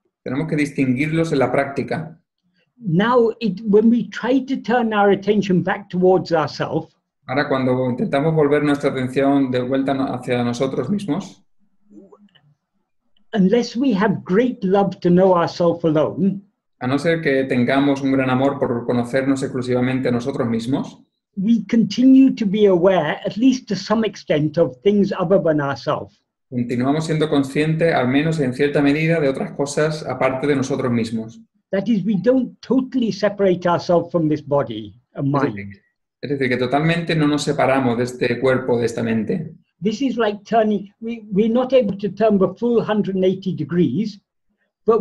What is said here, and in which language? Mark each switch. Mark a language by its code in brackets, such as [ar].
[es] Tenemos que distinguirlos en la práctica. [en] Now, when we try to turn our attention back towards ourselves, [es] ahora cuando intentamos volver nuestra atención de vuelta hacia nosotros mismos, [en] unless we have great love to know ourselves alone, [es] a no ser que tengamos un gran amor por conocernos exclusivamente a nosotros mismos, [en] we continue to be aware, at least to some extent, of things other than ourselves. [es] Continuamos siendo conscientes, al menos en cierta medida, de otras cosas aparte de nosotros mismos. [en] That is, we don't totally separate ourselves from this body and mind. [es] Es decir, que totalmente no nos separamos de este cuerpo, de esta mente. [en] This is like turning, we're not able to turn the full 180 degrees, but